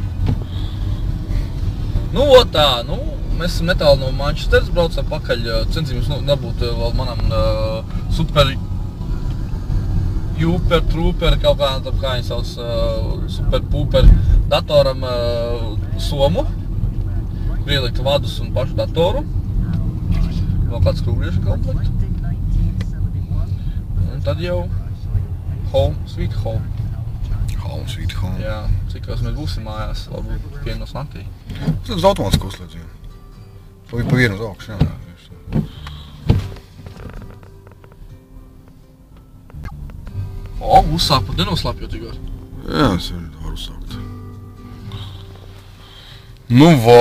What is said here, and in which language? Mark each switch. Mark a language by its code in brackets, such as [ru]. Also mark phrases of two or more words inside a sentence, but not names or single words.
[lv] Nu, tā, mēs esam netālu no Manchesteras, braucam pakaļ, censīmies dabūt vēl manam [en] super trooper, [lv] kaut kā viņi sauc, [en] super pooper [lv] datoram somu, ielikt vadus un pašu datoru, vēl kāds skrūviešu komplektu, un tad jau [en] home, sweet home. Home, sweet home. [lv] Jā, cikos mēs būsim mājās, varbūt 1 naktī. Tas uz automātisku uzslēdzīju. To bija pa vienu uz augšu, jā. Uzsāk pat nenoslapjot tikos. Jā, es varu uzsākt. Nu, vā.